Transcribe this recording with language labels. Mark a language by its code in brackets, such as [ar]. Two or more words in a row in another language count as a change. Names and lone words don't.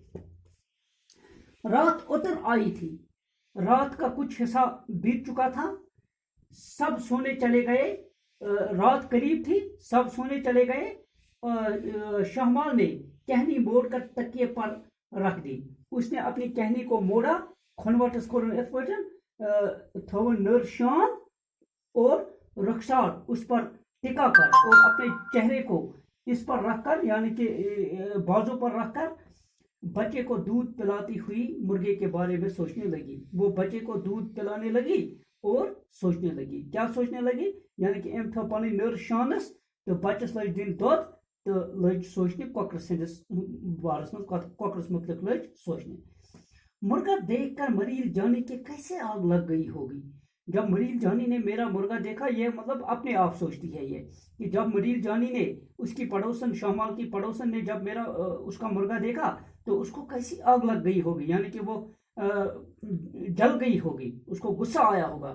[ur] رات اتر آئی تھی، رات کا کچھ حصہ بیت چکا تھا، سب سونے چلے گئے۔ رات قریب تھی، سب سونے چلے گئے۔ شہمال نے کہنی موڑ کر تکیے پر رکھ دی۔ اس نے اپنی کہنی کو موڑا، [ks] کھنوٹس کورن ات پٲٹھۍ تھوٚوُن نٔر شان [ur] اور رخسار اس پر ٹکا کر، اور اپنے چہرے کو اس پر رکھ کر، یعنی کہ بازو پر رکھ کر بچے کو دودھ پلاتی ہوئی مرغے کے بارے میں سوچنے لگی۔ وہ بچے کو دودھ پلانے لگی اور سوچنے لگی۔ کیا سوچنے لگی؟ یعنی کہ [ks] ام تھو پنٕنۍ نٔر شانس تو بچس لج دن دۄد تو لج سوچنے کۄکرٕ سٕنٛدِس بارس منٛز، کۄکرس متعلق لج سوچنے۔ [ur] مرغا دیکھ کر مریل جانی کے کیسے آگ لگ گئی ہوگی۔ جب مریل جانی نے میرا مرغا دیکھا، یہ مطلب اپنے آپ سوچتی ہے یہ، کہ جب مریل جانی نے اس کی پڑوسن، شہمال کی پڑوسن نے جب اس کا مرغا دیکھا تو اس کو کیسی آگ لگ گئی ہوگی، یعنی کہ وہ جل گئی ہوگی، اس کو غصہ آیا ہوگا۔